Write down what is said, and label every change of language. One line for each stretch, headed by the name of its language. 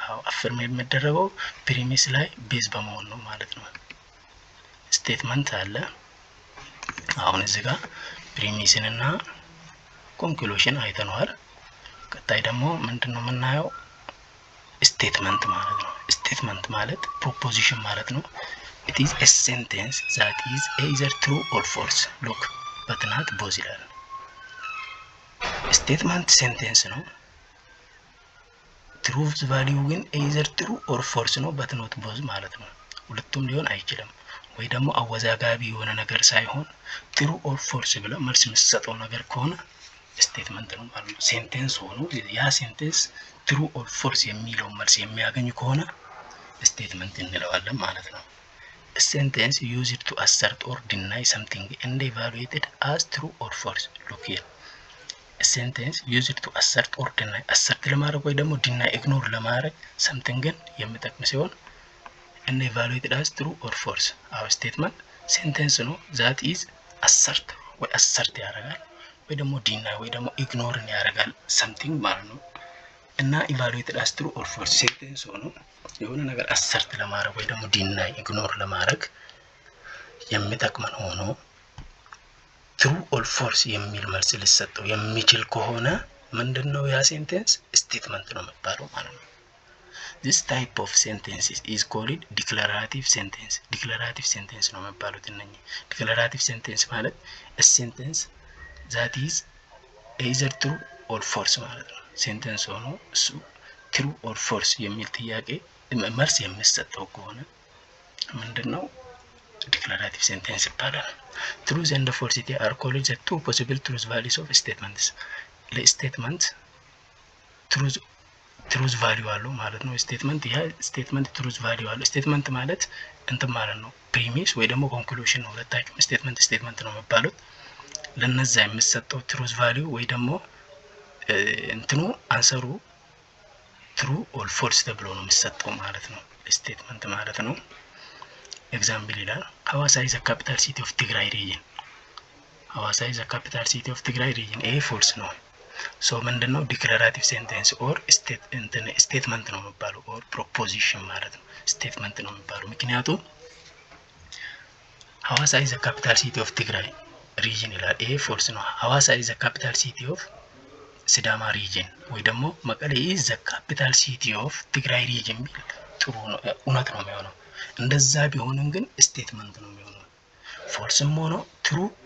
Amharic: አፍርም የሚደረገው ፕሪሚስ ላይ ቤዝ በመሆን ነው ማለት ነው። ስቴትመንት አለ። አሁን እዚህ ጋር ፕሪሚስን እና ኮንክሉዥን አይተናል። ቀጣይ ደግሞ ምንድነው የምናየው? ስቴትመንት ማለት ነው። ስቴትመንት ማለት ፕሮፖዚሽን ማለት ነው።
English: it is a sentence that is either true or false. look but not both
Amharic: ይላል። ስቴትመንት ሴንቴንስ ነው። ትሩዝ ቫልዩ ግን
English: either true or false
Amharic: ነው
English: but not both
Amharic: ማለት ነው። ሁለቱም ሊሆን አይችልም። ወይ ደግሞ አወዛጋቢ የሆነ ነገር ሳይሆን
English: true or false
Amharic: ብለ መልስ መስጠው ነገር ከሆነ ስቴትመንት ነው ማለት ነው። ሴንቴንስ ሆኖ ያ ሴንቴንስ true or false የሚለው መልስ የሚያገኝ ከሆነ ስቴትመንት እንለዋለን ማለት ነው።
English: a sentence used to assert or deny something and evaluated as true or false. look here a sentence used to assert or deny assert
Amharic: ለማድረግ ወይ ደግሞ
English: deny ignore ለማድረግ something
Amharic: ግን የሚጠቅም ሲሆን
English: and evaluated as true or false. our statement sentence
Amharic: ነው
English: that is assert
Amharic: ወይ assert ያደርጋል ወይ ደግሞ deny ወይ ደግሞ ignore ያደርጋል something ማለት ነው። እና
English: evaluated as true or false sentence
Amharic: ሆኖ የሆነ ነገር assert ለማድረግ ወይ ደግሞ deny ignore ለማድረግ የሚጠቅመን ሆኖ
English: true or false
Amharic: የሚል መልስ ሊሰጠው የሚችል ከሆነ ምንድነው ያ ሴንቴንስ? ስቴትመንት ነው የሚባለው ማለት ነው።
English: this type of sentences is called declarative sentence. declarative sentence
Amharic: ነው የሚባሉት እነኚህ። declarative sentence ማለት
English: a sentence that is either true or false
Amharic: ማለት ነው። ሴንቴንስ ሆኖ እሱ
English: true or false
Amharic: የሚል ጥያቄ መልስ የሚሰጠው ከሆነ ምንድነው?
English: declarative sentence
Amharic: ይባላል።
English: truth and falsity are called the two possible truth values of statements.
Amharic: ለስቴትመንት
English: truth value
Amharic: አለው ማለት ነው። ስቴትመንት ያ ስቴትመንት truth value አለው። ስቴትመንት ማለት እንትን ማለት ነው። ፕሪሚስ ወይ ደግሞ ኮንክሉዥን ነው። ሁለታችሁም ስቴትመንት ነው የሚባሉት። ለነዛ የሚሰጠው truth value ወይ ደግሞ እንትኑ አንሰሩ
English: true or false
Amharic: ተብሎ ነው የሚሰጠው ማለት ነው። ስቴትመንት ማለት ነው። ኤግዛምፕል ይላል ሐዋሳ
English: is a capital city of Tigray region. ሐዋሳ is a capital city of Tigray region.
Amharic: ይሄ false ነው። ሶ ምንድነው? ዲክላራቲቭ ሴንቴንስ ኦር ስቴትመንት ነው የሚባለው ኦር ፕሮፖዚሽን ማለት ነው። ስቴትመንት ነው የሚባለው ምክንያቱም ሐዋሳ
English: is a capital city of Tigray region
Amharic: ይላል። ይሄ false ነው። ሐዋሳ
English: is a capital city of
Amharic: ሲዳማ region ወይ ደግሞ መቀሌ
English: is the capital city of Tigray region
Amharic: ቢል ጥሩ ነው፣ እውነት ነው የሚሆነው። እንደዛ ቢሆንም ግን ስቴትመንት ነው የሚሆነው። ፎልስም ሆኖ ትሩ